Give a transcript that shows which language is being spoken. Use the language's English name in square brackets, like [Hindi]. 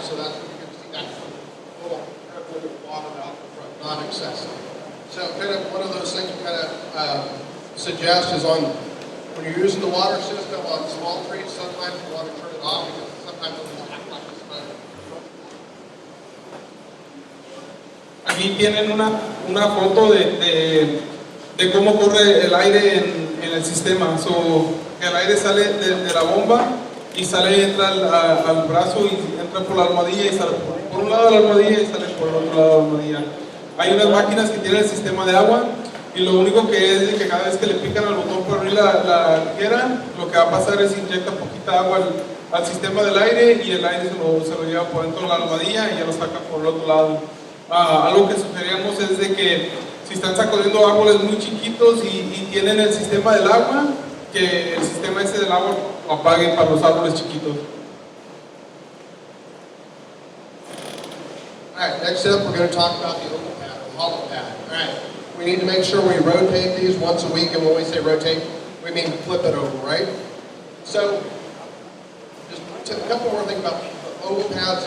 [English] So that's when you can see that little airflow of water out the front, not excessive. So kind of one of those things we kind of suggest is on when you're using the water system on small trees, sometimes you want to turn it off because sometimes it'll act like it's running. [Spanish] Aquí tienen una foto de cómo corre el aire en el sistema. El aire sale de la bomba y entra al brazo y entra por la almohadilla y sale por un lado de la almohadilla y sale por el otro lado de la almohadilla. Hay unas máquinas que tienen el sistema de agua y lo único que es de que cada vez que le pican al botón para abrir la tijera, lo que va a pasar es inyecta poquita agua al sistema del aire y el aire se lo lleva por dentro de la almohadilla y ya lo saca por el otro lado. Algo que sugeríamos es de que si están sacudiendo árboles muy chiquitos y tienen el sistema del agua, que el sistema ese del agua lo apaguen para los árboles chiquitos. [English] Alright, next up we're going to talk about the oval pad, the hollow pad. Alright, we need to make sure we rotate these once a week, and when we say rotate, we mean flip it over, right? So, just a couple more things about the oval pads.